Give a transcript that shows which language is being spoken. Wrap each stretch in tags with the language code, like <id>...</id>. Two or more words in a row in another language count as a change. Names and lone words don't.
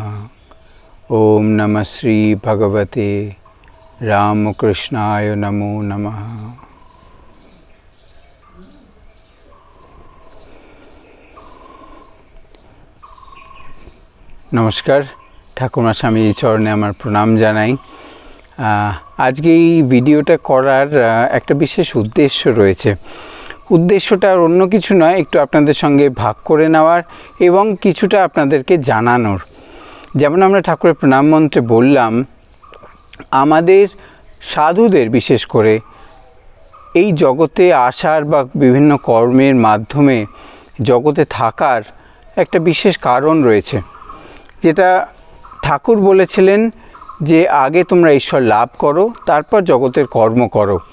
<sa>ओम नमः श्री भगवते रामकृष्णाय नमो नमः।</sa> <bn>নমস্কার, ঠাকুর স্বামী চরণে আমার প্রণাম জানাই। আজকে এই ভিডিওটা করার একটা বিশেষ উদ্দেশ্য রয়েছে। উদ্দেশ্যটা আর অন্য কিছু নয়, একটু আপনাদের সঙ্গে ভাগ করে নেওয়ার এবং কিছুটা আপনাদেরকে জানানোর। যেমন আমরা ঠাকুরের প্রণাম মন্ত্রে বললাম, আমাদের সাধুদের বিশেষ করে এই জগতে আসার বা বিভিন্ন কর্মের মাধ্যমে জগতে থাকার একটা বিশেষ কারণ রয়েছে, যেটা ঠাকুর বলেছিলেন যে আগে তোমরা ঈশ্বর লাভ করো, তারপর জগতের কর্ম করো।</bn>